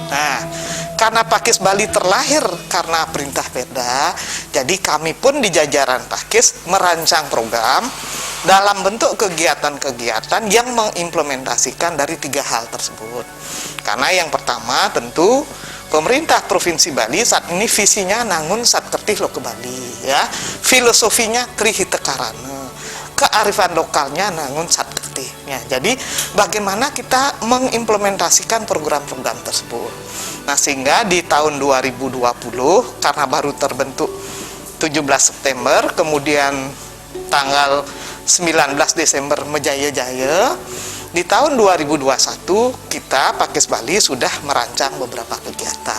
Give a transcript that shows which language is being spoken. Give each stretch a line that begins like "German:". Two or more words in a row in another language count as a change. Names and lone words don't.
Indonesian: Nah, karena Pakis Bali terlahir karena perintah Perda, jadi kami pun di jajaran Pakis merancang program dalam bentuk kegiatan-kegiatan yang mengimplementasikan dari 3 hal tersebut. Karena yang pertama tentu pemerintah Provinsi Bali saat ini visinya nangun satkertih lo ke Bali, ya, filosofinya krihitekarana, kearifan lokalnya nangun satkertih. Ya, jadi bagaimana kita mengimplementasikan program-program tersebut. Nah, sehingga di tahun 2020 karena baru terbentuk 17 September, kemudian tanggal 19 Desember menjaya-jaya, di tahun 2021 kita Pakis Bali sudah merancang beberapa kegiatan.